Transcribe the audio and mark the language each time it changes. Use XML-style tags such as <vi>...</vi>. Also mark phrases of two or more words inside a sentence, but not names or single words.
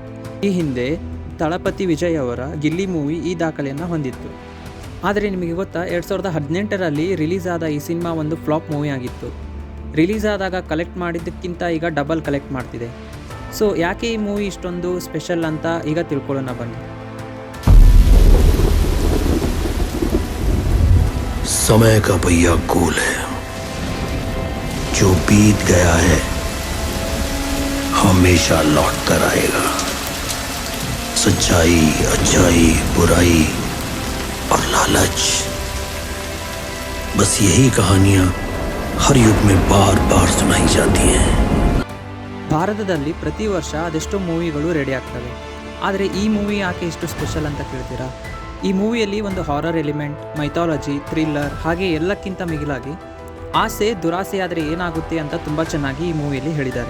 <kn>ಈ ಹಿಂದೆ ತಳಪತಿ ವಿಜಯ್ ಅವರ ಗಿಲ್ಲಿ ಮೂವಿ ಈ ದಾಖಲೆಯನ್ನು ಹೊಂದಿತ್ತು. ಆದರೆ ನಿಮಗೆ ಗೊತ್ತಾ, 2018ರಲ್ಲಿ ರಿಲೀಸ್ ಆದ ಈ ಸಿನಿಮಾ ಒಂದು</kn> <en>flop movie</en> <kn>ಆಗಿತ್ತು. ರಿಲೀಸ್ ಆದಾಗ ಕಲೆಕ್ಟ್ ಮಾಡಿದ್ದಕ್ಕಿಂತ ಈಗ</kn> <en>double collect</en> <kn>ಮಾಡ್ತಿದೆ. ಸೊ ಯಾಕೆ ಈ ಮೂವಿ ಇಷ್ಟೊಂದು ಸ್ಪೆಷಲ್ ಅಂತ ಈಗ ತಿಳ್ಕೊಳ್ಳೋಣ ಬನ್ನಿ.</kn> <hi>समय का पहिया गोल है, जो बीत गया है हमेशा लौट कर आएगा. सच्चाई, अच्छाई, बुराई और लालच, बस यही कहानियां हर युग में बार बार सुनाई जाती हैं.</hi> <kn>ಭಾರತದಲ್ಲಿ ಪ್ರತಿ ವರ್ಷ ಅದೆಷ್ಟೋ ಮೂವಿಗಳು ರೆಡಿ ಆಗ್ತವೆ. ಆದರೆ ಈ ಮೂವಿ ಯಾಕೆ ಇಷ್ಟು ಸ್ಪೆಷಲ್ ಅಂತ ಕೇಳ್ತೀರಾ? ಈ ಮೂವಿಯಲ್ಲಿ ಒಂದು</kn> <en>horror element,</en> <kn>ಮೈಥಾಲಜಿ, ಥ್ರಿಲ್ಲರ್, ಹಾಗೆ ಎಲ್ಲಕ್ಕಿಂತ ಮಿಗಿಲಾಗಿ ಆಸೆ ದುರಾಸೆ ಆದರೆ ಏನಾಗುತ್ತೆ ಅಂತ ತುಂಬ ಚೆನ್ನಾಗಿ ಈ ಮೂವಿಯಲ್ಲಿ ಹೇಳಿದ್ದಾರೆ.</kn>